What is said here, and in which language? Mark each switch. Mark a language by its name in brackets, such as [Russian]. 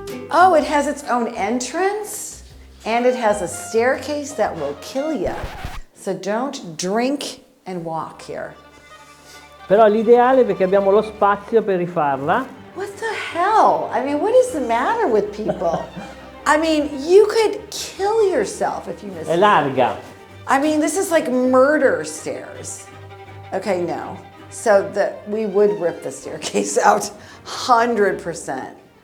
[English] Oh, it has its own entrance, and it has a staircase that will kill you. So don't drink and walk here. [Italian] Però l'ideale, perché abbiamo lo spazio per rifarla. [English] What the hell? I mean, what is the matter with people? I mean, you could kill yourself if you miss it. [Italian] È larga. [English] I mean, this is like murder stairs. Okay, no. So we would rip the staircase out 100%.